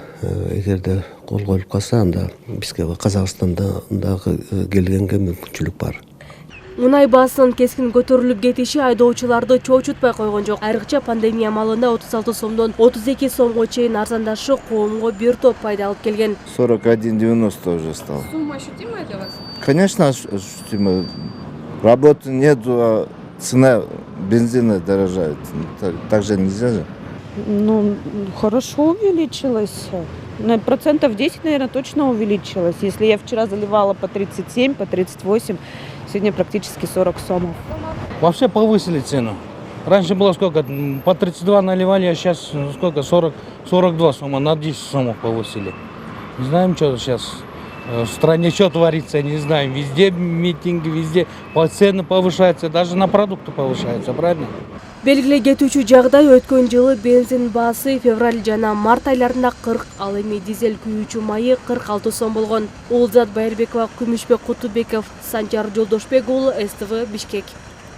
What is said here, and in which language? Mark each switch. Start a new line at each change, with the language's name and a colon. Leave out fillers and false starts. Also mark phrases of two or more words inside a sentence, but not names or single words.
Kyrgyz: Эгерде кол коюлуп калса, анда бизге Казакстанда дагы келгенге мүмкүнчүлүк бар. Мунай баасынын кескин көтөрүлүп кетиши айдоочуларды чоочутпай койгон жок. Айрыкча пандемия малында 36 сомдон 32 сомго чейин арзандашы коомго бир топ пайда алып келген.
Russian: 41,90 уже стало. Сумма ощутимая для вас? Конечно, ощутимая. Работы нету, а цена бензина дорожает. Так же нельзя же. Ну, хорошо увеличилась. На процентов 10, наверное, точно увеличилась. Если я вчера заливала по 37, по 38, сегодня практически 40 сомов. Вообще повысили цену. Раньше было сколько? По 32 наливали, а сейчас сколько? 42 сома, на 10 сомов повысили. Не знаем, что сейчас в стране что творится, не знаем. Везде митинги, везде цены повышаются, даже на продукты повышаются, правильно?
Kyrgyz: Белгилей кетүүчү жагдай, өткөн жылы бензин баасы февраль жана март айларында 40, ал эми дизель күйүүчү майы 46 сом болгон. Улзат Байырбекова, Күмүшбек Кутубеков, Санжар Жолдошбек уулу, СТВ, Бишкек.